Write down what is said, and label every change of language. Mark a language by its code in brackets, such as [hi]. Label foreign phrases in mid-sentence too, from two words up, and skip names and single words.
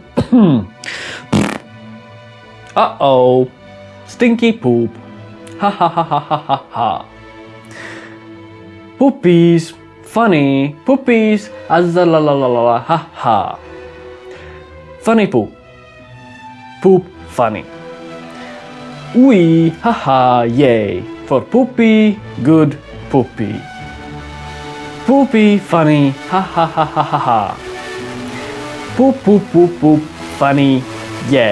[en] Uh-oh. Stinky poop. Ha ha ha ha ha ha ha. Poopies. Funny. Poopies. Azalalalala ha ha. Funny poop. Poop funny. Wee, haha, yay. For poopy, good poopy. Poopy, funny, ha ha ha ha ha ha. Poop, poop, poop, poop, funny, yay.